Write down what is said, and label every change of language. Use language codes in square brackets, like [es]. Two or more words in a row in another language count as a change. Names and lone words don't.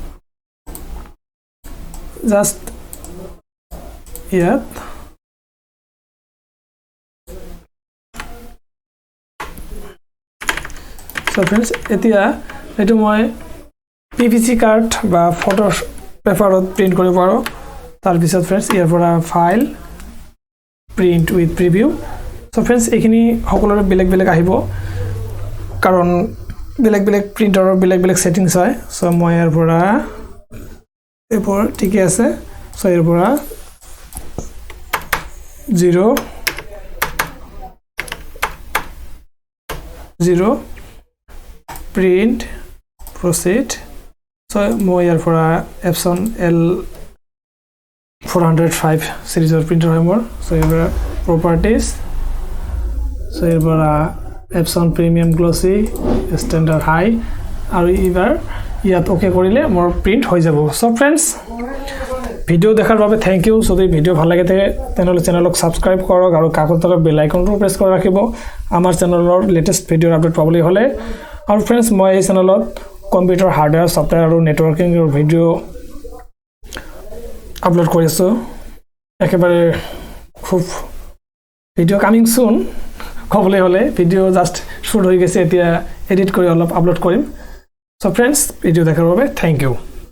[as] জাস্ট ইয়াত [en] so friends [as] এতিয়া এটো মই পিভিসি কাৰ্ড বা ফটো পেপাৰত প্ৰিন্ট কৰিব পাৰো তাৰ পিছত फ्रेंड्स ইয়াৰ পৰা ফাইল [en] print with preview [as] সো फ्रेंड्स এইখিনি সকলোৰে বেলেগ বেলেগ আহিব কাৰণ বেলেগ বেলেগ প্ৰিন্টাৰৰ বেলেগ বেলেগ সেটিংস হয় সো মই ইয়াৰ পৰা [bn] এরপর ঠিকই আছে [as] সো এরপর 0 0 প্রিন্ট proceed so মই ইয়াৰ পৰা এপছন L 405 সিরিজৰ প্ৰিন্টাৰ হয় মোৰ so ইয়াৰ properties so ইয়াৰ পৰা এপছন [en] premium glossy standard [as] হাই আৰু ইবাৰ ইয়াত ওকে কৰিলে মোৰ প্ৰিন্ট হৈ যাব সো फ्रेंड्स ভিডিও দেখাৰ বাবে [en] thank you [as] যদি ভিডিও ভাল লাগে তেনেহলে চেনেলক সাবস্ক্ৰাইব কৰক আৰু কাষৰ তলৰ বেল আইকনটো প্ৰেছ কৰি ৰাখিব আমাৰ চেনেলৰ লেটেষ্ট ভিডিওৰ আপডেট পাবলৈ হলে আৰু फ्रेंड्स মই এই চেনেলত [en] computer hardware software [as] আৰু নেটৱৰ্কিংৰ ভিডিও আপলোড কৰি আছো একেবাৰে খুব ভিডিও [en] coming soon [as] কবলৈ হলে ভিডিও জাস্ট শুট হৈ গৈছে এতিয়া এডিট কৰি অলপ আপলোড কৰিম সো फ्रेंड्स ভিডিও দেখাৰ বাবে [en] thank you